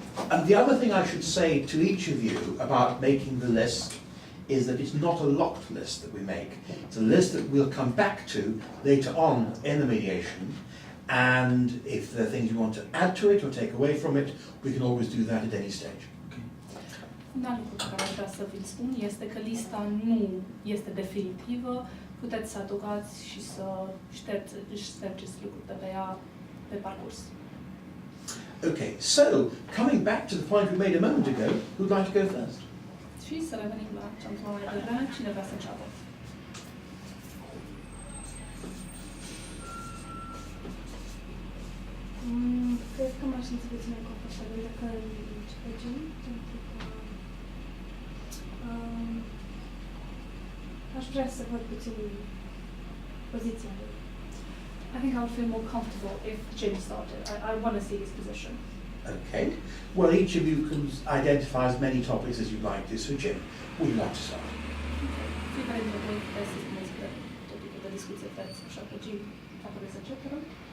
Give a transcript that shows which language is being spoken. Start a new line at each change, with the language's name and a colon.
English: And the other thing I should say to each of you about making the list is that it's not a locked list that we make. It's a list that we'll come back to later on in the mediation, and if there are things you want to add to it or take away from it, we can always do that at any stage.
Romanian: Un alt lucru pe care aș vrea să vi-l spun este că lista nu este definitivă, puteți să adăugați și să ștergeți lucruri de pe ea pe parcurs.
English: Okay, so coming back to the point we made a moment ago, who'd like to go first?
Romanian: Și să revenim la ce am spus mai devreme, cine vrea să înceapă? Cred că m-aș simți puțin mai confortabil dacă începe Jim, pentru că aș vrea să văd puțin poziția lui.
English: I think I would feel more comfortable if Jim started. I want to see his position. Okay. Well, each of you can identify as many topics as you'd like to. So, Jim, would you like to start?
Romanian: Fiecare dintre voi puteți să spuneți pe topicul de discuție vreți, așa că Jim, dacă vreți să încep, rog.